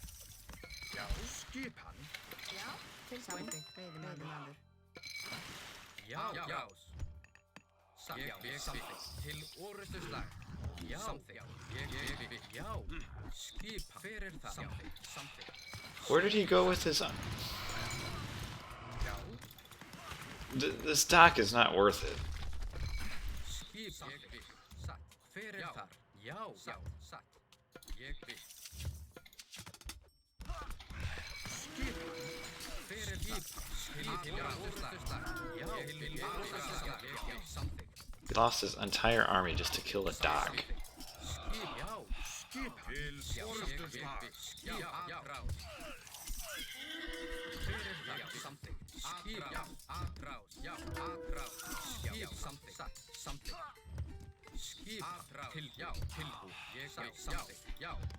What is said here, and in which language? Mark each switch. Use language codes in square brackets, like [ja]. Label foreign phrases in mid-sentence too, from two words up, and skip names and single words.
[is] Já. Skipan. Já. Tilbúin. Veiðimaður. Já. Ég vil. Samþykkt. Til orrustuslag. Já. Ég vil. Já. Skipan. Hver er það? Samþykkt. [en] Where did he go with his... [is] Já. [en] This dock is not worth it. [is] Skip samþykkt. Satt. Hver er þar? Já, satt. Ég vil. Skipan. Hver er skip? Til orrustuslag. Já, til orrustuslag. Ég vil samþykkt. [en] He lost his entire army just to kill a dog. [is] Skip, já. Skipan. Til orrustuslag. Já, atrás. Hver er það? Samþykkt. Skip, já, atrás. Já, atrás. Skip, samþykkt. Satt, samþykkt. Skip, atrás. Já, tilbúið. Ég vil samþykkt. Já.